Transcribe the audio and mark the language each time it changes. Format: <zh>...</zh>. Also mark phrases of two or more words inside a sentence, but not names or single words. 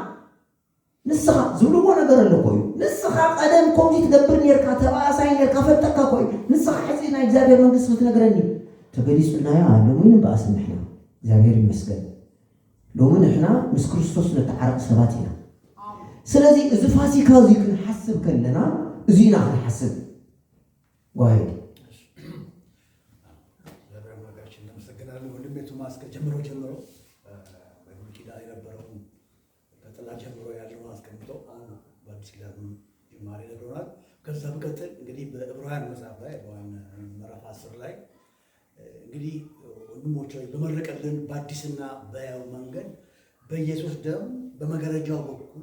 <ti>ዝብልዎ ነገር ኣሎ ኮዩ ንስኻ ቀደም ከምዚ ትገብር ነርካ ተባእሳይ ነርካ ፈጠካ ኮዩ ንስኻ ሕዚ ናይ እግዚአብሔር መንግስት ክትነግረኒ ተገሊፁልናዮ ሎሚ ንበኣስ ንሕና እግዚአብሔር ይመስገን ሎሚ ንሕና ምስ ክርስቶስ ነተዓረቕ ሰባት ኢና ስለዚ እዚ ፋሲካ እዚ ክንሓስብ ከለና እዚ ኢና ክንሓስብ ጓሄድ</ti> <am>ወንድሜ ቶማስ ከጀምሮ ጀምሮ በብሉይ ኪዳን የነበረውን ከጥላ ጀምሮ ያለውን አስቀምጦ አሁን በአዲስ ኪዳን ጅማሬ ነግሮናል። ከዛ በቀጥል እንግዲህ በዕብራውያን መጽሐፍ ላይ ዕብራውያን ምዕራፍ 10 ላይ እንግዲህ ወንድሞች ሆይ በመረቀልን በአዲስና በሕያው መንገድ በኢየሱስ ደም በመጋረጃው በኩል</am>